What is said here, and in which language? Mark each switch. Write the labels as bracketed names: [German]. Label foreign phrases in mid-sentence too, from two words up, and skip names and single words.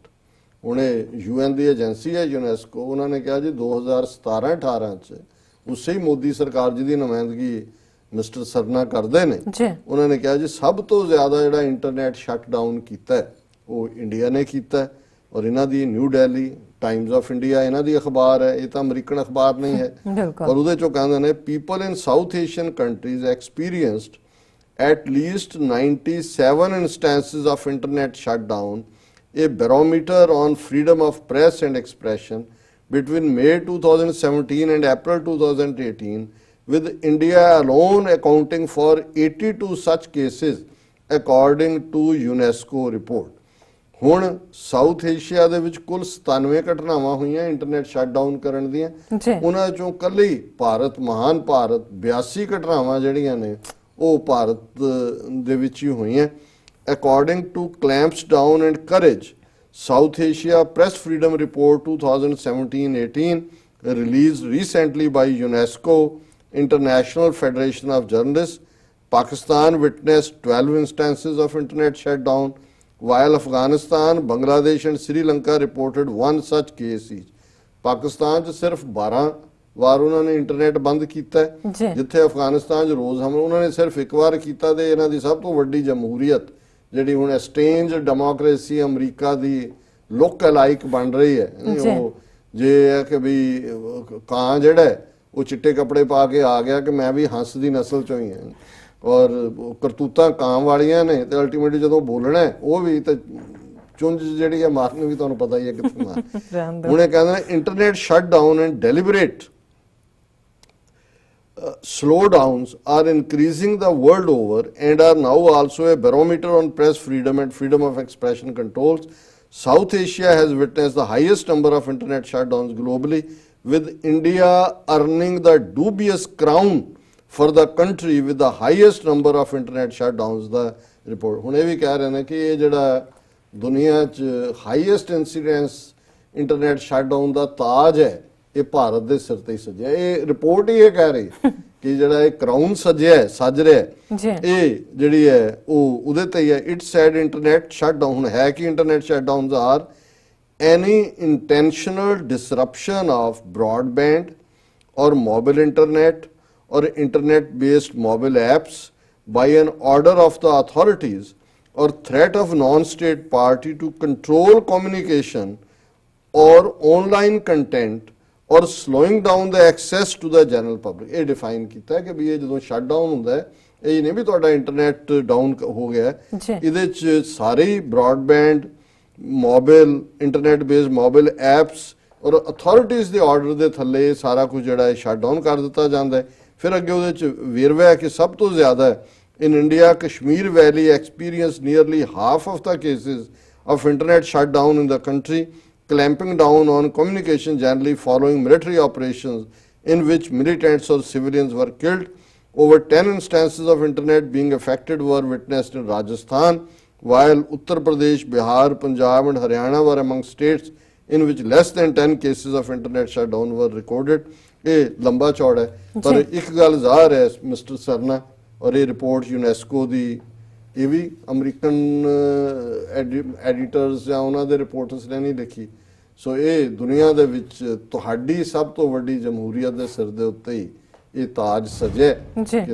[Punjabi] ਹੁਣ ਇਹ UN ਦੀ ਏਜੰਸੀ ਹੈ ਯੂਨੈਸਕੋ, ਉਹਨਾਂ ਨੇ ਕਿਹਾ ਜੀ 2017-18 ਚ ਉਸੇ ਹੀ ਮੋਦੀ ਸਰਕਾਰ ਜਿਹਦੀ ਨੁਮਾਇੰਦਗੀ ਮਿਸਟਰ ਸਰਨਾ ਕਰਦੇ ਨੇ, ਉਹਨਾਂ ਨੇ ਕਿਹਾ ਜੀ ਸਭ ਤੋਂ ਜ਼ਿਆਦਾ ਜਿਹੜਾ [English] internet shutdown [Punjabi] ਕੀਤਾ ਉਹ ਇੰਡੀਆ ਨੇ ਕੀਤਾ। ਔਰ ਇਹਨਾਂ ਦੀ ਨਿਊ ਦਿੱਲੀ ਟਾਈਮਜ਼ ਆਫ ਇੰਡੀਆ ਇਹਨਾਂ ਦੀ ਅਖਬਾਰ ਹੈ, ਇਹ ਤਾਂ ਅਮਰੀਕਨ ਅਖਬਾਰ ਨਹੀਂ ਹੈ। ਔਰ ਉਹਦੇ ਚੋਂ ਕਹਿੰਦੇ ਨੇ [English] people in South Asian countries experienced at least 97 instances of internet shutdown, a barometer on freedom of press and expression between May 2017 and April 2018, with India alone accounting for 82 such cases according to UNESCO report। [Punjabi] ਹੁਣ ਸਾਊਥ ਏਸ਼ੀਆ ਦੇ ਵਿੱਚ ਕੁੱਲ 97 ਘਟਨਾਵਾਂ ਹੋਈਆਂ [English] internet shutdown [Punjabi] ਕਰਨ ਦੀਆਂ, ਉਹਨਾਂ ਚੋਂ ਕੱਲੀ ਭਾਰਤ, ਮਹਾਨ ਭਾਰਤ 82 ਘਟਨਾਵਾਂ ਜਿਹੜੀਆਂ ਨੇ ਉਹ ਭਾਰਤ ਦੇ ਵਿੱਚ ਹੀ ਹੋਈਆਂ। [English] according to clamps down and courage South Asia press freedom report 2017-18 released recently by UNESCO International Federation of Journalists, Pakistan witnessed 12 instances of internet shutdown, while Afghanistan, Bangladesh and Sri Lanka reported one such case each। [Punjabi] Pakistan 'ਚ ਸਿਰਫ 12 ਵਾਰ ਉਹਨਾਂ ਨੇ ਇੰਟਰਨੈਟ ਬੰਦ ਕੀਤਾ, ਜਿੱਥੇ ਅਫਗਾਨਿਸਤਾਨ 'ਚ ਰੋਜ਼ ਹਮਲਾ ਉਹਨਾਂ ਨੇ ਸਿਰਫ ਇੱਕ ਵਾਰ ਕੀਤਾ। ਤੇ ਇਹਨਾਂ ਦੀ ਸਭ ਤੋਂ ਵੱਡੀ ਜਮਹੂਰੀਅਤ ਜਿਹੜੀ ਹੁਣ [English] exchange democracy [Punjabi] ਅਮਰੀਕਾ ਦੀ [English] look alike [Punjabi] ਬਣ ਰਹੀ ਹੈ, ਉਹ ਜੇ ਹੈ ਕਿ ਵੀ ਕਾਂ ਜਿਹੜਾ ਉਹ ਚਿੱਟੇ ਕੱਪੜੇ ਪਾ ਕੇ ਆ ਗਿਆ ਕਿ ਮੈਂ ਵੀ ਹੰਸ ਦੀ ਨਸਲ ਚੋਂ ਹੀ ਹਾਂ, ਔਰ ਕਰਤੂਤਾਂ ਕਾਂ ਵਾਲੀਆਂ ਨੇ, ਤੇ ਅਲਟੀਮੇਟਲੀ ਜਦੋਂ ਬੋਲਣਾ ਉਹ ਵੀ ਤੇ ਚੁੰਝ ਜਿਹੜੀ ਹੈ ਮਾਰਨ ਵੀ ਤੁਹਾਨੂੰ ਪਤਾ ਹੀ ਹੈ ਕਿੱਥੇ ਮਾਰ। ਹੁਣ ਇਹ ਕਹਿੰਦੇ ਨੇ [English] internet shutdown and deliberate slowdowns are increasing the world over and are now also a barometer on press freedom and freedom of expression controls. South Asia has witnessed the highest number of internet shutdowns globally, with India earning the dubious crown for the country with the highest number of internet shutdowns, the report। [Punjabi] ਹੁਣ ਇਹ ਵੀ ਕਹਿ ਰਹੇ ਨੇ ਕਿ ਇਹ ਜਿਹੜਾ ਦੁਨੀਆ 'ਚ [English] highest incidence internet shutdown [Punjabi] ਦਾ ਤਾਜ ਹੈ ਇਹ ਭਾਰਤ ਦੇ ਸਿਰ ਤੇ ਹੀ ਸਜਿਆ। ਇਹ ਰਿਪੋਰਟ ਹੀ ਇਹ ਕਹਿ ਰਹੀ ਕਿ ਜਿਹੜਾ ਇਹ ਕਰਾਊਨ ਸਜਿਆ ਸੱਜ ਰਿਹਾ ਇਹ ਜਿਹੜੀ ਹੈ ਉਹ ਉਹਦੇ ਤੇ ਹੀ ਹੈ। [English] it said internet shutdown, [Punjabi] ਹੁਣ ਹੈ ਕਿ [English] internet shutdowns are any intentional disruption of broadband or mobile internet or internet based mobile apps by an order of the authorities or threat of non-state party to control communication or online content or slowing down the access to the general public। [Punjabi] ਇਹ define ਕੀਤਾ ਹੈ ਕਿ ਵੀ ਇਹ ਜਦੋਂ [English] shut down [Punjabi] ਹੁੰਦਾ ਹੈ ਇਹ ਨਹੀਂ ਵੀ ਤੁਹਾਡਾ [English] internet down [Punjabi] ਹੋ ਗਿਆ, ਇਹਦੇ ਚ ਸਾਰੇ [English] broadband mobile internet based mobile apps [Punjabi] ਔਰ ਅਥਾਰਟੀਜ਼ ਦੇ ਆਰਡਰ ਦੇ ਥੱਲੇ ਸਾਰਾ ਕੁਝ ਜਿਹੜਾ ਹੈ [English] shut down [Punjabi] ਕਰ ਦਿੱਤਾ ਜਾਂਦਾ ਹੈ। ਫਿਰ ਅੱਗੇ ਉਹਦੇ ਚ ਵੇਰਵਾ ਹੈ ਕਿ ਸਭ ਤੋਂ ਜ਼ਿਆਦਾ [English] in India, Kashmir Valley experienced nearly half of the cases of internet shutdown in the country, clamping down on communication generally following military operations in which militants or civilians were killed. Over 10 instances of internet being affected were witnessed in Rajasthan, while Uttar Pradesh, Bihar, Punjab and Haryana were among states in which less than 10 cases of internet shutdown were recorded. [Punjabi] ਇਹ ਲੰਬਾ ਚੌੜਾ ਹੈ ਪਰ ਇੱਕ ਗੱਲ ਜ਼ਾਹਰ ਹੈ ਮਿਸਟਰ ਸਰਨਾ ਔਰ ਇਹ ਰਿਪੋਰਟ ਯੂਨੈਸਕੋ ਦੀ ਇਹ ਵੀ [English] American editors [Punjabi] ਜਾਂ ਉਹਨਾਂ ਦੇ ਰਿਪੋਰਟਰਸ ਨੇ ਨਹੀਂ ਲਿਖੀ ਸੋ ਇਹ ਦੁਨੀਆ ਦੇ ਵਿੱਚ ਤੁਹਾਡੀ ਸਭ ਤੋਂ ਵੱਡੀ ਜਮਹੂਰੀਅਤ ਦੇ ਸਿਰ ਦੇ ਉੱਤੇ ਹੀ ਇਹ ਤਾਜ ਸਜੇ ਕਿ